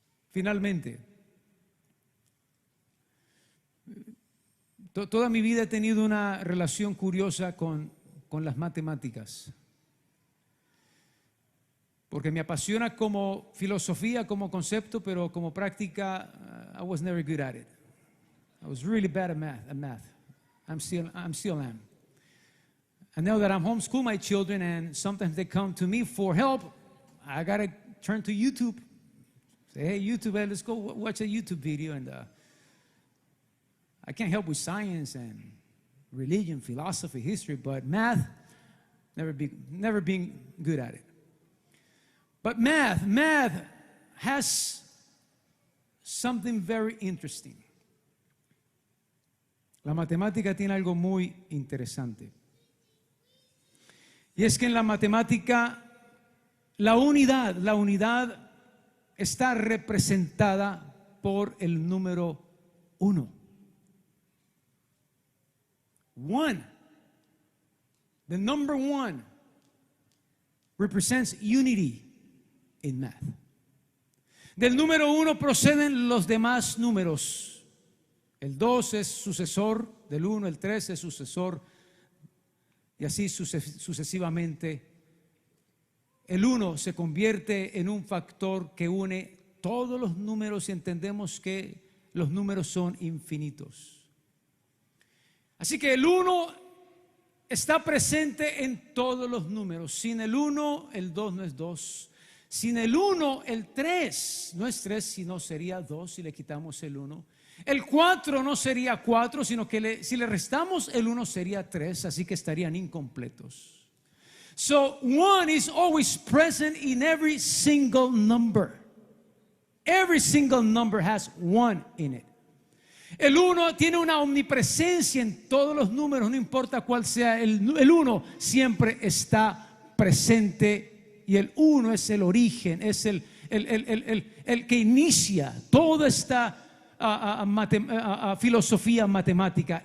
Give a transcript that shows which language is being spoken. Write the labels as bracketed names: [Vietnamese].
[Spanish] Finalmente, toda mi vida he tenido una relación curiosa con las matemáticas, porque me apasiona como filosofía, como concepto, pero como práctica, [English] I was never good at it. I was really bad at math. I'm still am. And now that I'm homeschool my children, and sometimes they come to me for help, I gotta turn to YouTube. Say, hey, YouTube, let's go watch a YouTube video. And I can't help with science and religion, philosophy, history, but math, never been good at it. But math has something very interesting. [Spanish] La matemática tiene algo muy interesante. Y es que en la matemática la unidad está representada por el número 1. [English] The number 1 represents unity in math. [Spanish] Del número 1 proceden los demás números. El 2 es sucesor del 1, el 3 es sucesor, y así sucesivamente. El 1 se convierte en un factor que une todos los números y entendemos que los números son infinitos. Así que el 1 está presente en todos los números. Sin el 1, el 2 no es 2. Sin el 1, el 3 no es 3, sino sería 2 si le quitamos el 1. El 4 no sería 4, sino que si le restamos el 1 sería 3, así que estarían incompletos. [English] So 1 is always present in every single number. Every single number has 1 in it. [Spanish] El 1 tiene una omnipresencia en todos los números, no importa cuál sea el 1, siempre está presente. Y el 1 es el origen, es el que inicia toda esta filosofía matemática.